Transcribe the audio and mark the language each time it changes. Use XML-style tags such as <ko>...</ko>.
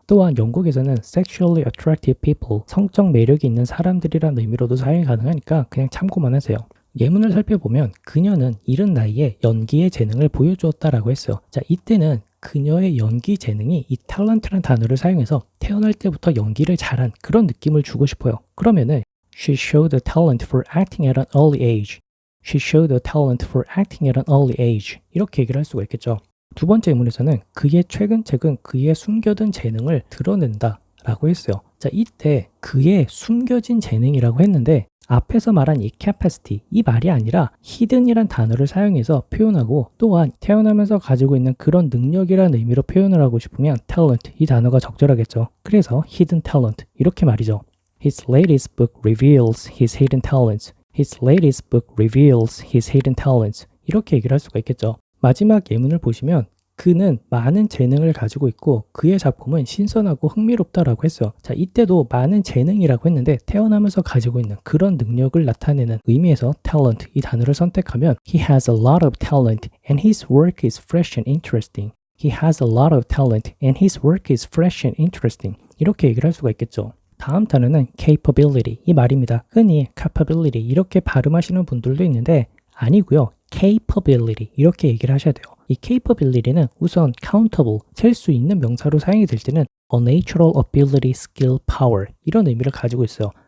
<ko>또한 영국에서는</ko> <en>sexually attractive people,</en> <ko>성적 매력이 있는 사람들이라는 의미로도 사용이 가능하니까 그냥 참고만 하세요. 예문을 살펴보면 그녀는 이른 나이에 연기의 재능을 보여주었다라고 했어요. 자, 이때는 그녀의 연기 재능이 이 탤런트라는 단어를 사용해서 태어날 때부터 연기를 잘한 그런 느낌을 주고 싶어요. 그러면은</ko> <en>She showed a talent for acting at an early age. She showed a talent for acting at an early age.</en> <ko>이렇게 얘기를 할 수가 있겠죠. 두 번째 예문에서는 그의 최근 책은 그의 숨겨둔 재능을 드러낸다 라고 했어요. 자, 이때 그의 숨겨진 재능이라고 했는데 앞에서 말한 이 capacity, 이 말이 아니라 hidden이란 단어를 사용해서 표현하고 또한 태어나면서 가지고 있는 그런 능력이라는 의미로 표현을 하고 싶으면 talent, 이 단어가 적절하겠죠. 그래서 hidden talent, 이렇게 말이죠.</ko> <en>His latest book reveals his hidden talents. His latest book reveals his hidden talents.</en> <ko>이렇게 얘기를 할 수가 있겠죠. 마지막 예문을 보시면 그는 많은 재능을 가지고 있고 그의 작품은 신선하고 흥미롭다라고 했어요. 자, 이때도 많은 재능이라고 했는데 태어나면서 가지고 있는 그런 능력을 나타내는 의미에서 talent, 이 단어를 선택하면</ko> <en>He has a lot of talent and his work is fresh and interesting. He has a lot of talent and his work is fresh and interesting.</en> <ko>이렇게 얘기를 할 수가 있겠죠. 다음 단어는 capability 이 말입니다. 흔히 capability 이렇게 발음하시는 분들도 있는데 아니고요. capability 이렇게 얘기를 하셔야 돼요. 이 capability는 우선 countable 셀 수 있는 명사로 사용이 될 때는</ko> <en>a natural ability, skill, power</en> <ko>이런 의미를 가지고 있어요.</ko>